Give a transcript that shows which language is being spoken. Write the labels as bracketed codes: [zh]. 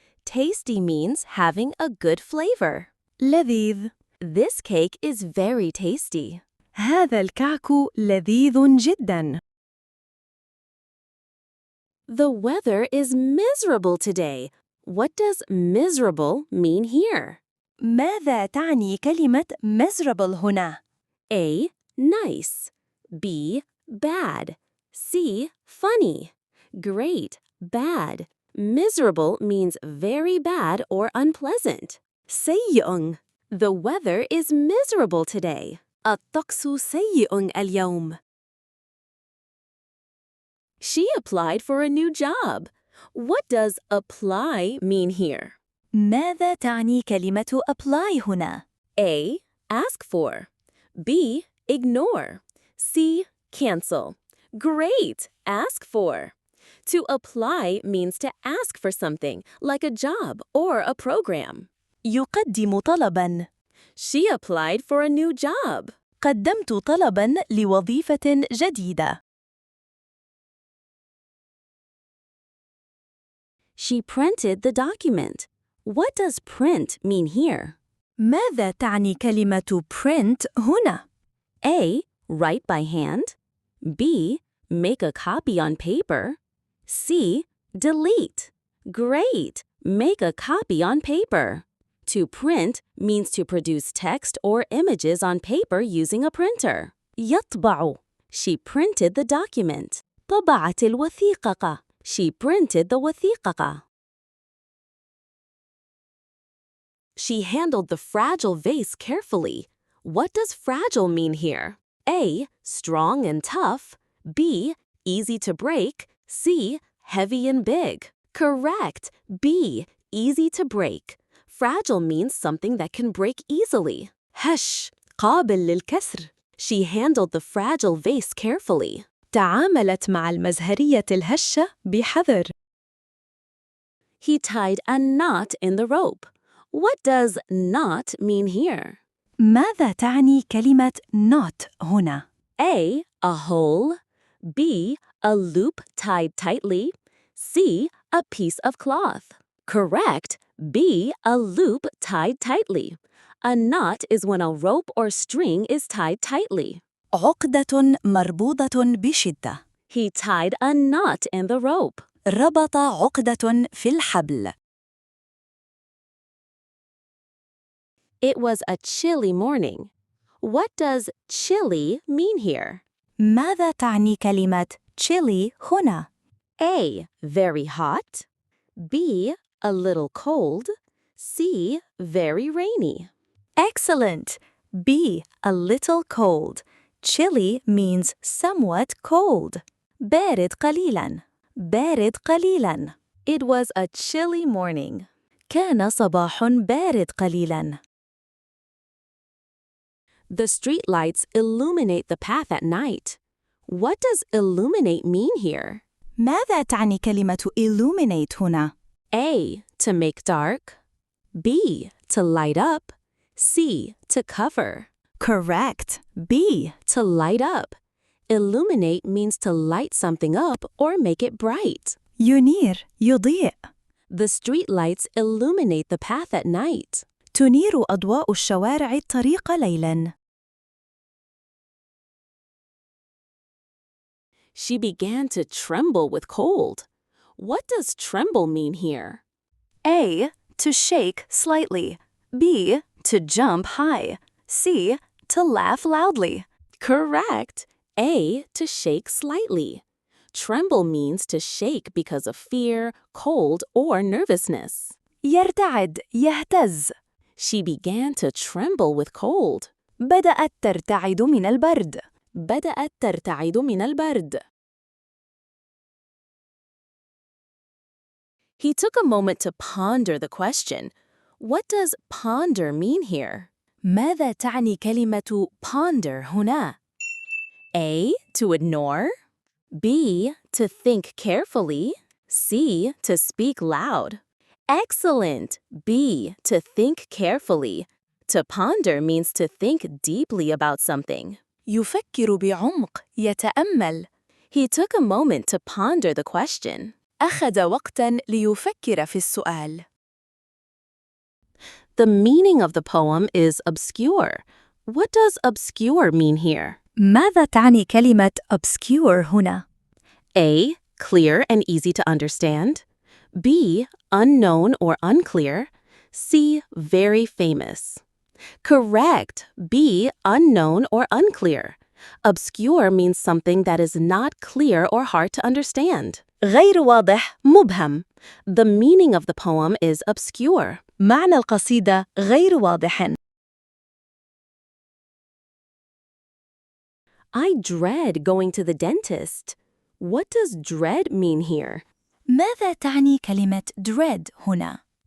[en] Tasty means having a good flavor. [ar] لذيذ. [en] This cake is very tasty. [ar] هذا الكعك لذيذ جداً. [en] The weather is miserable today. What does miserable mean here? [ar] ماذا تعني كلمة miserable هنا؟ [en] A. Nice. B. Bad. C. Funny. Great. Bad. Miserable means very bad or unpleasant. [ar] سيء. [en] The weather is miserable today. [ar] الطقس سيء اليوم. [en] She applied for a new job. What does apply mean here? [ar] ماذا تعني كلمة apply هنا؟ [en] A. Ask for. B. Ignore. C. Cancel. Great! Ask for. To apply means to ask for something, like a job or a program. [ar] يقدم طلباً. [en] She applied for a new job. [ar] قدمت طلباً لوظيفة جديدة. [en] She printed the document. What does print mean here? [ar] ماذا تعني كلمة print هنا؟ [en] A. Write by hand. B. Make a copy on paper. C. Delete. Great! Make a copy on paper. To print means to produce text or images on paper using a printer. [ar] يطبع. [en] She printed the document. [ar] طبعت الوثيقة. [en] She printed the وثيقة. She handled the fragile vase carefully. What does fragile mean here? A. Strong and tough. B. Easy to break. C. Heavy and big. Correct. B. Easy to break. Fragile means something that can break easily. [ar] هش. قابل للكسر. [en] She handled the fragile vase carefully. [ar] تعاملت مع المزهرية الهشة بحذر. [en] He tied a knot in the rope. What does knot mean here? [ar] ماذا تعني كلمة knot هنا؟ [en] A. A hole. B. A loop tied tightly. C. A piece of cloth. Correct. B. A loop tied tightly. A knot is when a rope or string is tied tightly. [ar] عقدة مربوطة بشدة. [en] He tied a knot in the rope. [ar] ربط عقدة في الحبل. [en] It was a chilly morning. What does chilly mean here? [ar] ماذا تعني كلمة chilly هنا؟ [en] A. Very hot. B. A little cold. C. Very rainy. Excellent! B. A little cold. Chilly means somewhat cold. [ar] بارد قليلاً. بارد قليلاً. [en] It was a chilly morning. [ar] كان صباح بارد قليلاً. [en] The streetlights illuminate the path at night. What does illuminate mean here? [ar] ماذا تعني كلمة illuminate هنا؟ [en] A. To make dark. B. To light up. C. To cover. Correct. B. To light up. Illuminate means to light something up or make it bright. [ar] ينير يضيء. [en] The streetlights illuminate the path at night. [ar] تنير أضواء الشوارع الطريق ليلاً. [en] She began to tremble with cold. What does tremble mean here? A. To shake slightly. B. To jump high. C. To laugh loudly. Correct. A. To shake slightly. Tremble means to shake because of fear, cold, or nervousness. [ar] يرتعد يهتز. [en] She began to tremble with cold. [ar] بدأت ترتعد من البرد. بدأت ترتعد من البرد. [en] He took a moment to ponder the question. What does ponder mean here? [ar] ماذا تعني كلمة ponder هنا؟ [en] A. To ignore. B. To think carefully. C. To speak loud. Excellent! B. To think carefully. To ponder means to think deeply about something. [ar] يفكر بعمق، يتأمل. [en] He took a moment to ponder the question. [ar] أخذ وقتاً ليفكر في السؤال. [en] The meaning of the poem is obscure. What does obscure mean here? [ar] ماذا تعني كلمة obscure هنا؟ [en] A. Clear and easy to understand. B. Unknown or unclear. C. Very famous. Correct. B. Unknown or unclear. Obscure means something that is not clear or hard to understand. [ar] غير واضح، مبهم. [en] The meaning of the poem is obscure. [ar] معنى القصيدة غير واضح. [en] I dread going to the dentist. What does dread mean here? [ar] ماذا تعني كلمة dread هنا؟